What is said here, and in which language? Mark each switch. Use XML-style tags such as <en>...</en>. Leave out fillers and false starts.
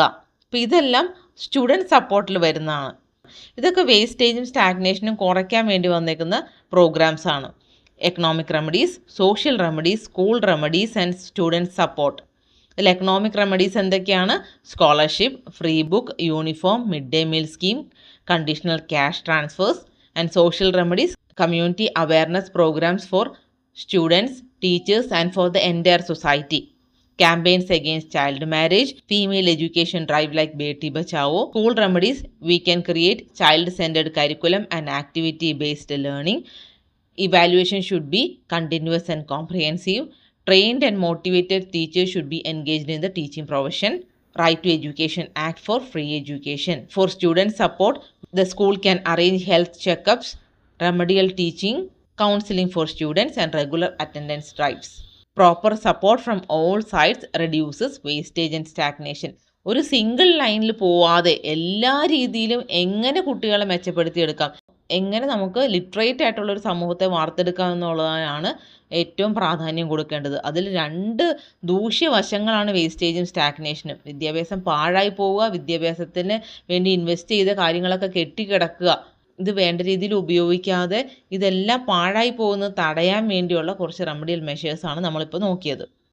<ml>അപ്പോൾ ഇതെല്ലാം സ്റ്റുഡൻറ് സപ്പോർട്ടിൽ വരുന്നതാണ്. ഇതൊക്കെ വേസ്റ്റേജും സ്റ്റാഗ്നേഷനും കുറയ്ക്കാൻ വേണ്ടി വന്നേക്കുന്ന പ്രോഗ്രാംസ് ആണ്.</ml> <en>Economic remedies, social remedies, school remedies and student support. ഇതിൽ economic remedies എന്തൊക്കെയാണ്? Scholarship, free book, uniform, mid day meal scheme, conditional cash transfers. And social remedies, community awareness programs for students, teachers, and for the entire society. Campaigns against child marriage, female education drive like Beti Bachao. School remedies, we can create child-centered curriculum and activity-based learning. Evaluation should be continuous and comprehensive. Trained and motivated teachers should be engaged in the teaching profession. Right to Education Act for free education. For student support, the school can arrange health checkups, remedial teaching, counseling for students, and regular attendance drives. Proper support from all sides reduces wastage and stagnation.</en> <ml>ഒരു single ലൈനിൽ പോവാതെ എല്ലാ രീതിയിലും എങ്ങനെ കുട്ടികളെ മെച്ചപ്പെടുത്തിയെടുക്കാം, എങ്ങനെ നമുക്ക് literate ആയിട്ടുള്ള ഒരു സമൂഹത്തെ വാർത്തെടുക്കാം എന്നുള്ളതാണ് ഏറ്റവും പ്രാധാന്യം കൊടുക്കേണ്ടത്. അതിൽ രണ്ട് ദൂഷ്യവശങ്ങളാണ് വേസ്റ്റേജും സ്റ്റാഗ്നേഷനും. വിദ്യാഭ്യാസം പാഴായി പോവുക, വിദ്യാഭ്യാസത്തിന് വേണ്ടി ഇൻവെസ്റ്റ് ചെയ്ത കാര്യങ്ങളൊക്കെ കെട്ടിക്കിടക്കുക, ഇത് വേണ്ട രീതിയിൽ ഉപയോഗിക്കാതെ ഇതെല്ലാം പാഴായി പോകുന്നത് തടയാൻ വേണ്ടിയുള്ള കുറച്ച് റെമഡിയൽ മെഷേഴ്സാണ് നമ്മളിപ്പോൾ നോക്കിയത്.</ml>